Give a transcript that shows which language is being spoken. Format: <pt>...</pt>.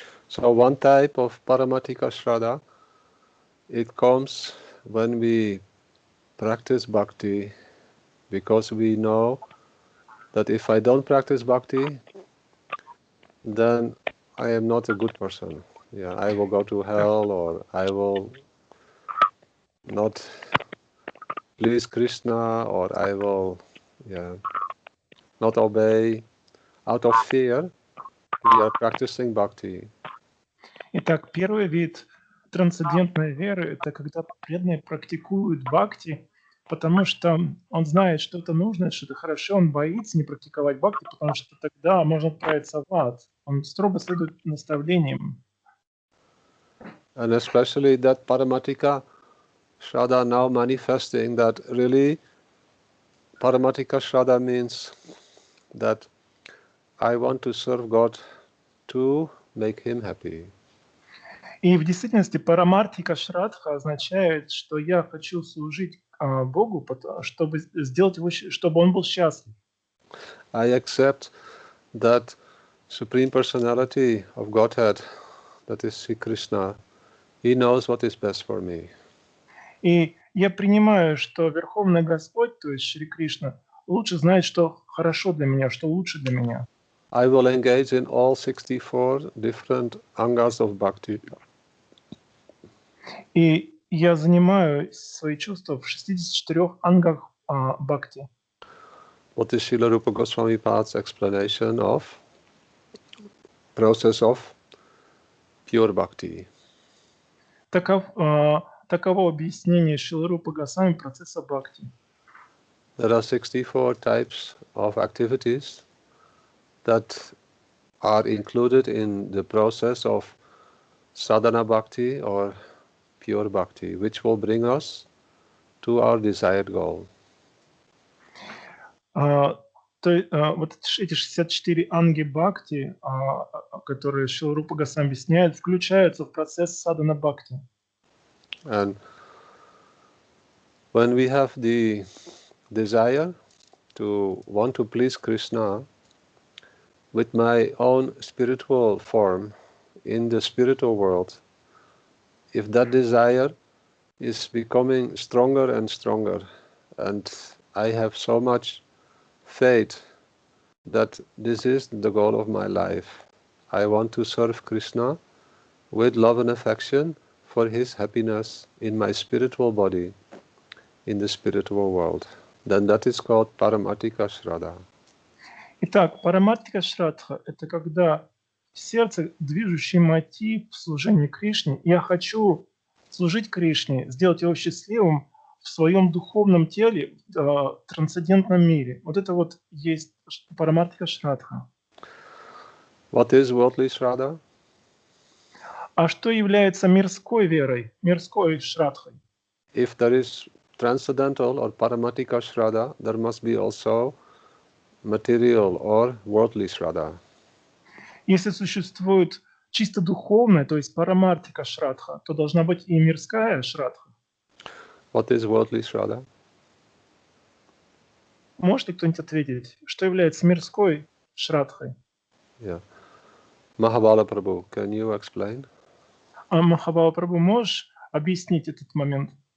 <en>So one type of Paramatthika Shraddha, it comes when we practice bhakti, because we know that if I don't practice bhakti, then I am not a good person. Yeah, I will go to hell, or I will not please Krishna, or I will not obey. Out of fear, we are practicing bhakti.</en> <ru>Итак, первый вид трансцендентной веры – это когда преданный практикует бхакти, потому что он знает, что это нужно, что это хорошо, он боится не практиковать бхакти, потому что тогда можно отправиться в ад. Он строго следует наставлениям.</ru> <en>And especially that Paramatthika Shraddha now manifesting that really Paramatika Shraddha means that I want to serve God to make him happy.</en> <ru>И в действительности парамартика шрадха означает, что я хочу служить Богу, чтобы сделать его, чтобы он был счастлив.</ru> <en>I accept that Supreme Personality of Godhead, that is Sri Krishna, he knows what is best for me.</en> <ru>И я принимаю, что Верховный Господь, то есть Шри Кришна, лучше знает, что хорошо для меня, что лучше для меня.</ru> <en>I will engage in all 64 different angas of bhakti.</en> <ru>И я занимаю свои чувства в 64 ангах бхакти.</ru> <en>What is Srila Rupa Goswami Pad's explanation of process of pure bhakti?</en> <ru>Таково объяснение Шрилы Рупы Госвами процесса бхакти.</ru> <en>There are 64 types of activities that are included in the process of sadhana bhakti or pure bhakti, which will bring us to our desired goal.</en> <ru>Вот эти 64 анги бхакти, которые Шрила Рупа Госвами объясняет, включаются в процесс садхана бхакти.</ru> <en>And when we have the desire to want to please Krishna with my own spiritual form in the spiritual world, if that desire is becoming stronger and stronger, and I have so much faith that this is the goal of my life, I want to serve Krishna with love and affection for his happiness in my spiritual body, in the spiritual world, then that is called Paramartika Shraddha.</en> <ru>Итак, парамартика шрадха – это когда в сердце движущий мотив в служении Кришне. Я хочу служить Кришне, сделать его счастливым в своем духовном теле, в трансцендентном мире. Вот это вот есть парамартика шрадха.</ru> <en>What is worldly Shraddha?</en> <ru>А что является мирской верой, мирской шрадхой?</ru> <en>If there is transcendental or Paramartika Shraddha, there must be also material or worldly Shraddha.</en> <ru>Если существует чисто духовная, то есть парамартика шрадха, то должна быть и мирская шрадха.</ru> <en>What is worldly Shraddha?</en> <ru>Может ли кто-нибудь ответить, что является мирской шрадхой?</ru> <en>Yeah. Mahabala Prabhu, can you explain?</en> <ru>А Махабала Прабху, можешь объяснить этот момент?</ru>